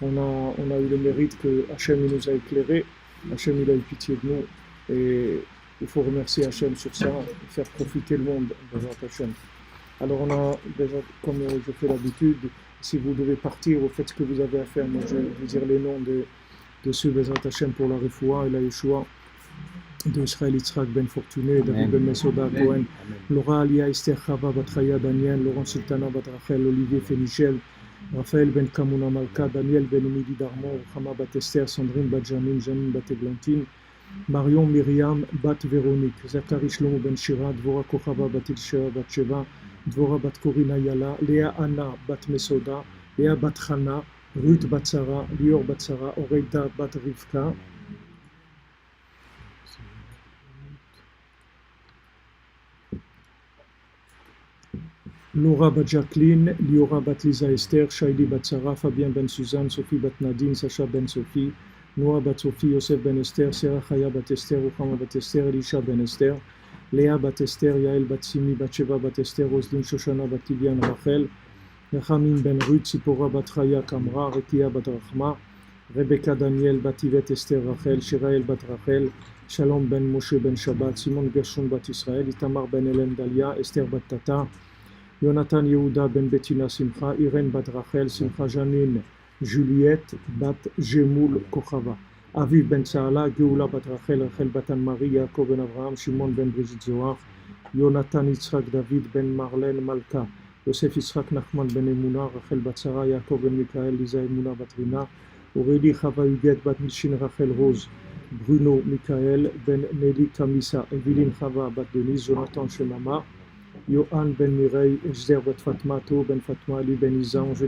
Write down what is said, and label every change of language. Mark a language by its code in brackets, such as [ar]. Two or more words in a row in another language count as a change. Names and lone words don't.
[fr] on a eu le mérite que Hachem il nous a éclairés, Hachem il a eu pitié de nous, et il faut remercier Hachem sur ça, et faire profiter le monde de Hachem. Alors on a déjà, comme je fais l'habitude, si vous devez partir, vous faites ce que vous avez à faire. Moi je vais vous dire les noms de ceux [he] בעזרת השם [fr] pour la Refoua et la Yeshua, de Israël Yitzhak Ben Fortuné, David Ben Mesoda Cohen, Laura Alia Esther Chava Batraya Daniel, Laurent Sultana Batrachel, Olivier Fénichel, Raphaël Ben Kamuna Malka, Daniel Ben Emili Darmon, Chama Bat Esther, Sandrine Bat Janine, Janine Bat Eglantine, Marion Myriam Bat Véronique, Zachary Shlomo Ben Shira, Dvora Kochava Bat Ilsheva Bat Sheva, Dvora Bat Korina Yala, Léa Anna Bat Mesoda, Léa Bat Chana, Ruth Bat Sarah, Lior Bat Sarah, Oreida Bat Rivka, Laura Bat Jacqueline, Liora Bat Lisa Esther, Shaili Bat Sarah, Fabien Ben Suzanne, Sophie Bat Nadine, Sacha Ben Sophie, Noah Bat Sophie, Yosef Ben Esther, Sarah Chaya Bat Esther, Ruchama Bat Esther, Elisha Ben Esther, Léa Bat Esther, Yael Bat Simi, Bat Sheva Bat Esther, Roslin Shoshana Bat Tibian Rachel, Nechamim Ben Ruth, Sipora Bat Chaya Kamra, Rekia Bat Rachma, Rebecca Daniel Bat Yvette Esther Rachel, Shirael Bat Rachel, Shalom Ben Moshe Ben Shabbat, Simon Gershon Bat Israël, Itamar Ben Hélène Dalia, Esther Bat Tata, Jonathan Yehuda Ben Bettina Simcha, Irène Bat Rachel, Simcha Janine, Juliette Bat Gemoul Kochava, Aviv Ben Saala, Geoula Bat Rachel, Rachel Bat Anne-Marie, Yaakov Ben Avraham, Shimon Ben Brigitte Zohar, Jonathan Yitzhak David Ben Marlène Malka, Yosef Yitzhak Nachman Ben Emuna, Rachel Bat Sarah, Yaakov Ben Mikael, Lisa Emuna Bat Rina, Aurélie Chava Huguette Bat Nishin Rachel Rose, Bruno Mikael Ben Nelly Kamisa, Evelyne Chava Bat Denise, Jonathan Shemama, Yohan Ben Mireille, Esther Bat Fatmato, Ben Fatma Ali Ben Isa,